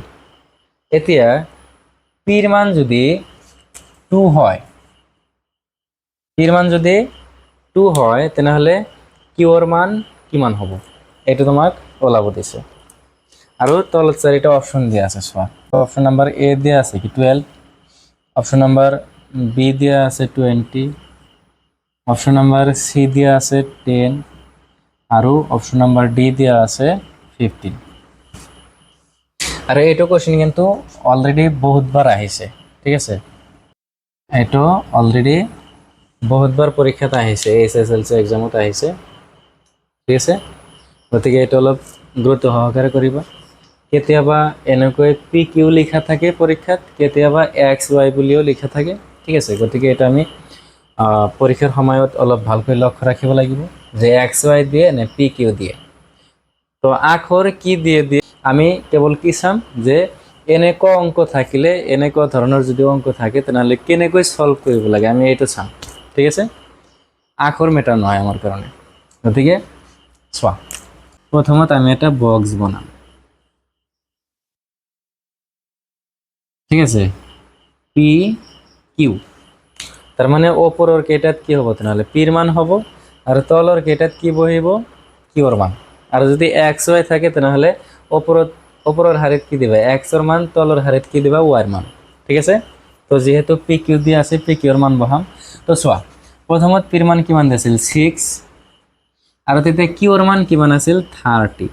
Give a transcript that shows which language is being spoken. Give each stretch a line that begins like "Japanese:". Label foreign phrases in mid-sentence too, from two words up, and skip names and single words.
Assamese: এতিয়া পিৰ মান যদি 2 হয়, পিৰ মান যদি 2 হয় তেনেহ'লে কিউৰ মান কিমান হ'ব এইটো তোমাক ওলাব দিছে। আৰু তলত 4টা অপশন দিয়া আছে। চোৱা,
English: option number A
Assamese: দিয়া আছে কি 12,
English: option number B
Assamese: দিয়া আছে 20,
English: option number C
Assamese: দিয়া আছে 10 আৰু
English: option number D
Assamese: দিয়া আছে 15। আৰু এইটো কোৱেশ্চন কিন্তু অলৰেডি বহুতবাৰ আহিছে, ঠিক আছে। এইটো অলৰেডি বহুতবাৰ পৰীক্ষাত আহিছে, SSLC এক্সামত আহিছে, ঠিক আছে। গতিকে এইটো অলপ গুৰুত্ব সহকাৰে কৰিবা। কেতিয়াবা এনেকৈ PQ লিখা থাকে পৰীক্ষাত, কেতিয়াবা XY বুলিও লিখা থাকে, ঠিক আছে। গতিকে এটা আমি পৰীক্ষাৰ সময়ত অলপ ভালকৈ লক্ষ্য ৰাখিব লাগিব যে XY দিয়ে নে PQ দিয়ে। তো আখৰ কি দিয়ে আমি কেৱল কি চাম যে এনেকুৱা অংক থাকিলে, এনেকুৱা ধৰণৰ যদি অংক থাকে তেনেহ'লে কেনেকৈ সলভ কৰিব লাগে আমি এইটো চাম, ঠিক আছে। আখৰ মেটাৰ নহয় আমাৰ কাৰণে। গতিকে চোৱা, প্ৰথমত আমি এটা বক্স বনাম, ঠিক আছে, PQ। তার মানে ওপৰৰ কেইটাত কি হ'ব তেনেহ'লে পিৰ মান হ'ব আৰু তলৰ কেইটাত কি বহিব কিউৰ মান। আৰু যদি XY থাকে তেনেহ'লে ওপৰৰ হাৰিত কি দিবা এক্সৰ মান, তলৰ হাৰিত কি দিবা ওয়াইৰ মান, ঠিক আছে। তো যেহেতু PQ দিয়া আছে PQৰ মান বহাম। তো চোৱা, প্ৰথমত পিৰ মান কিমান দিছিল 6 আৰু তেতিয়া কিউৰ মান কিমান আছিল 30।